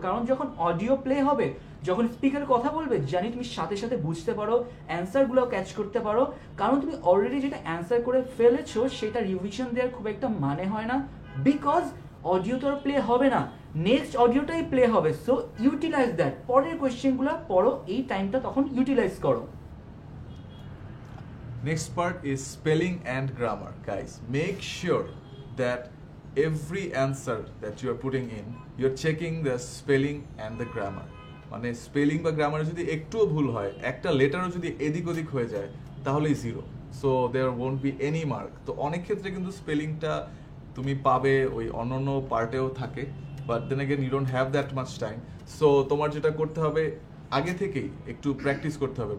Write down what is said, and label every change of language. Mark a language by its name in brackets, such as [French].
[Bangla] কারণ যখন audio play হবে, যখন স্পিকার কথা বলবে, জানি তুমি সাথে সাথে বুঝতে পারো, অ্যান্সারগুলো ক্যাচ করতে পারো। কারণ তুমি অলরেডি যেটা অ্যান্সার করে ফেলেছো সেটা রিভিশন দেওয়ার খুব একটা মানে হয় না, বিকজ অডিও তো আর প্লে হবে না, নেক্সট অডিওটাই প্লে হবে। [English] so utilize that, [Bangla] পরের কোয়েশ্চেনগুলো পড়ো, এই টাইমটা তখন ইউটিলাইজ করো। [English] Next part is spelling and grammar. Guys, make sure that every answer that you are putting in, you're checking the spelling and the grammar. [Bangla] মানে স্পেলিং বা গ্রামারে যদি একটুও ভুল হয়, একটা লেটারও যদি এদিক ওদিক হয়ে যায়, তাহলেই zero. [English] So there won't be any mark. [Bangla] তো অনেক ক্ষেত্রে কিন্তু স্পেলিংটা তুমি পাবে ওই অন্য পার্টেও থাকে, [English] But then again you don't have that much time. [Bangla] So তোমার যেটা করতে হবে, আগে থেকেই একটু প্র্যাকটিস করতে হবে।